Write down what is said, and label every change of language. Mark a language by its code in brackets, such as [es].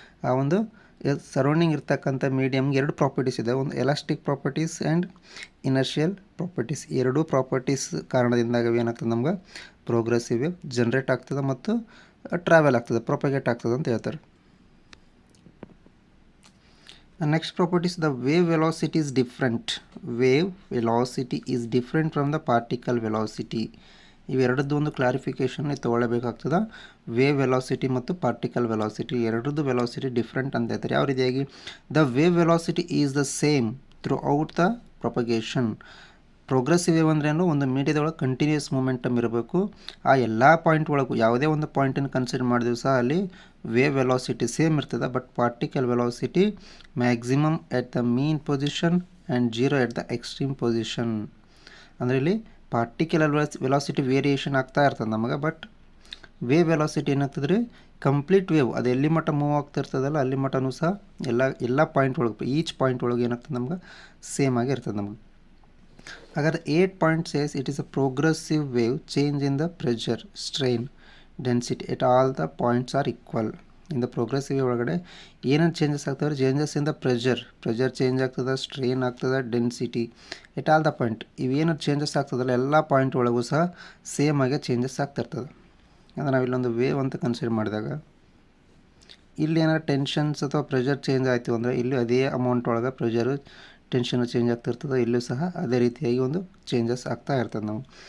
[kn] ಆ ಒಂದು ಸರೌಂಡಿಂಗ್ ಇರ್ತಕ್ಕಂಥ ಮೀಡಿಯಮ್ಗೆ 2 ಪ್ರಾಪರ್ಟೀಸ್ ಇದೆ, ಒಂದು ಎಲಾಸ್ಟಿಕ್ ಪ್ರಾಪರ್ಟೀಸ್ ಆ್ಯಂಡ್ ಇನರ್ಷಿಯಲ್ ಪ್ರಾಪರ್ಟೀಸ್. ಎರಡೂ ಪ್ರಾಪರ್ಟೀಸ್ ಕಾರಣದಿಂದಾಗಿ ಏನಾಗ್ತದೆ, ನಮ್ಗೆ ಪ್ರೋಗ್ರೆಸಿವ್ ವೇವ್ ಜನ್ರೇಟ್ ಆಗ್ತದೆ ಮತ್ತು ಟ್ರಾವೆಲ್ ಆಗ್ತದೆ, ಪ್ರೊಪಗೇಟ್ ಆಗ್ತದೆ ಅಂತ ಹೇಳ್ತಾರೆ. [en] Next properties, the wave velocity is different. Wave velocity is different from the particle velocity. [kn] ಇವೆರಡದ್ದು ಒಂದು ಕ್ಲಾರಿಫಿಕೇಷನ್ ತೊಗೊಳ್ಳೇಬೇಕಾಗ್ತದೆ. ವೇವ್ ವೆಲಾಸಿಟಿ ಮತ್ತು ಪಾರ್ಟಿಕಲ್ ವೆಲಾಸಿಟಿ ಎರಡರದ್ದು ವೆಲಾಸಿಟಿ ಡಿಫ್ರೆಂಟ್ ಅಂತ ಹೇಳ್ತಾರೆ. ಯಾವ ರೀತಿಯಾಗಿ the wave velocity is the same through out the propagation. Progressive wave ಅಂದ್ರೇನು, ಒಂದು ಮೀಡಿಯಾದೊಳಗೆ continuous momentum ಇರಬೇಕು. ಆ ಎಲ್ಲ ಪಾಯಿಂಟ್ ಒಳಗೂ ಯಾವುದೇ ಒಂದು ಪಾಯಿಂಟನ್ನು ಕನ್ಸಿಡರ್ ಮಾಡಿದ್ರೂ ಸಹ ಅಲ್ಲಿ ವೇವ್ ವೆಲಾಸಿಟಿ ಸೇಮ್ ಇರ್ತದೆ. But particle velocity maximum at the mean position and zero at the extreme position. ಅಂದರೆ ಇಲ್ಲಿ ಪಾರ್ಟಿಕಲ್ ವೆಲಾಸಿಟಿ ವೇರಿಯೇಷನ್ ಆಗ್ತಾ ಇರ್ತದೆ ನಮಗೆ. ಬಟ್ ವೇವ್ ವೆಲಾಸಿಟಿ ಏನಾಗ್ತದೆ ರೀ, ಕಂಪ್ಲೀಟ್ ವೇವ್ ಅದು ಎಲ್ಲಿ ಮಟ್ಟ ಮೂವ್ ಆಗ್ತಾ ಇರ್ತದಲ್ಲ ಅಲ್ಲಿ ಮಟ್ಟನೂ ಸಹ ಎಲ್ಲ ಪಾಯಿಂಟ್ ಒಳಗೆ ಈಚ್ ಪಾಯಿಂಟ್ ಒಳಗೆ ಏನಾಗ್ತದೆ ನಮ್ಗೆ ಸೇಮ್ ಆಗಿ ಇರ್ತದೆ ನಮಗೆ. ಹಾಗಾದ್ರೆ [en] 8 point says it is a progressive wave change in the pressure, strain, density at all the points are equal. In the progressive wave [kn] ಒಳಗಡೆ ಏನೇನು ಚೇಂಜಸ್ ಆಗ್ತವೆ, changes in the pressure change ಆಗ್ತದೆ, ಸ್ಟ್ರೈನ್ ಆಗ್ತದೆ, density at all the point. ಇವೇನು changes ಆಗ್ತದಲ್ಲ ಎಲ್ಲ point ಒಳಗೂ ಸಹ ಸೇಮ್ ಆಗಿ ಚೇಂಜಸ್ ಆಗ್ತಿರ್ತದೆ. ಅಂದರೆ ನಾವು ಇಲ್ಲೊಂದು ವೇವ್ ಅಂತ ಕನ್ಸಿಡರ್ ಮಾಡಿದಾಗ ಇಲ್ಲಿ ಏನಾದ್ರು ಟೆನ್ಷನ್ಸ್ ಅಥವಾ ಪ್ರೆಷರ್ ಚೇಂಜ್ ಆಯಿತು ಅಂದರೆ ಇಲ್ಲಿ ಅದೇ ಅಮೌಂಟ್ ಒಳಗೆ ಪ್ರೆಷರು ಟೆನ್ಷನ್ ಚೇಂಜ್ ಆಗ್ತಿರ್ತದೆ, ಇಲ್ಲೂ ಸಹ ಅದೇ ರೀತಿಯಾಗಿ ಒಂದು ಚೇಂಜಸ್ ಆಗ್ತಾ ಇರ್ತದೆ ನಾವು.